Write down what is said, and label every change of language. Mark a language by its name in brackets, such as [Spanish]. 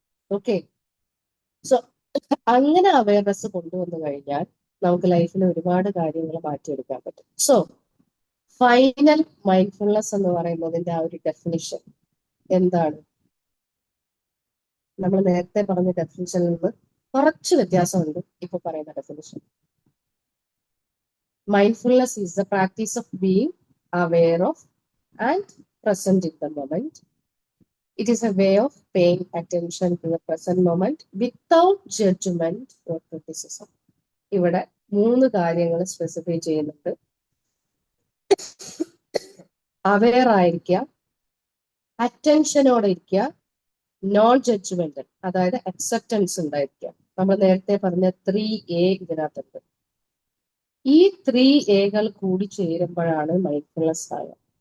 [Malayalam] Okay, so അങ്ങനെ awareness കൊണ്ടുവന്നു കഴിഞ്ഞാൽ നമുക്ക് ലൈഫിൽ ഒരുപാട് കാര്യങ്ങൾ മാറ്റിയെടുക്കാൻ പറ്റും. സോ ഫൈനൽ മൈൻഡ്ഫുൾനെസ് എന്ന് പറയുന്നതിന്റെ ആ ഒരു ഡെഫിനിഷൻ എന്താണ്? നമ്മൾ നേരത്തെ പറഞ്ഞ ഡെഫിനിഷനിൽ നിന്ന് കുറച്ച് വ്യത്യാസമുണ്ട് ഇപ്പൊ പറയുന്ന definition. [English] Mindfulness is the practice of being aware of and present in the moment. It is a way of paying attention to the present moment without judgment or criticism. [Malayalam] ഇവിടെ 3 കാര്യങ്ങൾ സ്പെസിഫൈ ചെയ്യുന്നുണ്ട്. അവെയർ ആയിരിക്കുക, അറ്റൻഷനോടെ ഇരിക്കുക, non judgemental, അതായത് acceptance ഉണ്ടായിരിക്കുക. നമ്മൾ നേരത്തെ പറഞ്ഞ 3A ഇതിനകത്തുണ്ട്. ഈ 3Aകൾ കൂടി ചേരുമ്പോഴാണ് മൈൻഡ്ഫുൾനെസ് ആവുക.